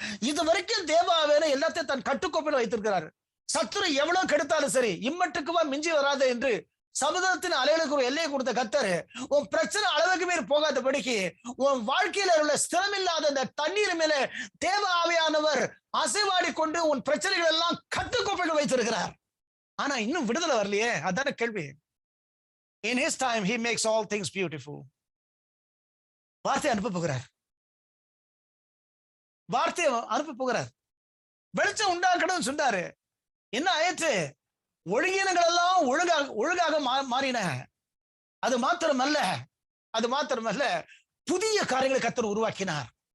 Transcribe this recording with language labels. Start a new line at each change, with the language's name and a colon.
Tamil: இதுவரைக்கும் தேவாவேன எல்லாத்தையும் தன் கட்டுக்கோப்பில் வைத்திருக்கிறார். சத்துரு எவ்வளவு கெடுத்தாலும் சரி, இம்மட்டுக்குவா மிஞ்சி வராது என்று சமுதாயத்தின் அலைகளுக்கு ஒரு எல்லையை கொடுத்த கர்த்தர், உன் பிரச்சனை அளவுக்கு மேல் போகாதபடிக்கு உன் வாழ்க்கையில உள்ள ஸ்திரமில்லாத அந்த தண்ணீர் மேல தேவ ஆவியானவர் அசைவாடி கொண்டு உன் பிரச்சனைகள் எல்லாம் கட்டுக்கோப்பில் வைத்திருக்கிறார். ஆனா இன்னும் விடுதலை வரலையே, அதான கேள்வி.
English: In his time he makes all things beautiful.
Tamil: வார்த்தை அனுப்ப போகிறார், வார்த்தையை அனுப்ப போகிறார். வெளிச்சம் உண்டாக்கணும் சொன்னாரு, என்ன ஆயிற்று? ஒழுங்கினங்கள் எல்லாம் ஒழுங்காக மாறின. அது மாத்திரமல்ல, புதிய காரியங்களை கர்த்தர் உருவாக்கினார்.